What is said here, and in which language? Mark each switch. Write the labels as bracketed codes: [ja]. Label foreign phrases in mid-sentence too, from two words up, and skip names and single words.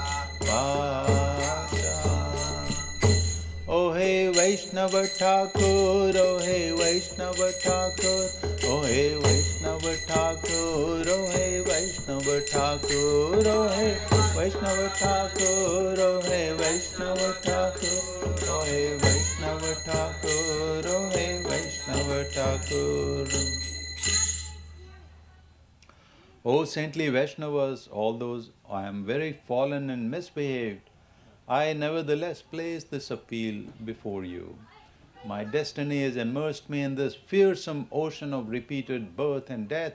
[bn] পাশা ওহে বৈষ্ণব ঠাকুর ওহে বৈষ্ণব ঠাকুর ওহে বৈষ্ণব ঠাকুর ওহে বৈষ্ণব ঠাকুর ওহে বৈষ্ণব ঠাকুর ওহে বৈষ্ণব ঠাকুর ওহে বৈষ্ণব ঠাকুর ওহে বৈষ্ণব ঠাকুর [en] O saintly Vaishnavas, all those I am very fallen and misbehaved, I nevertheless place this appeal before you. My destiny has immersed me in this fearsome ocean of repeated birth and death.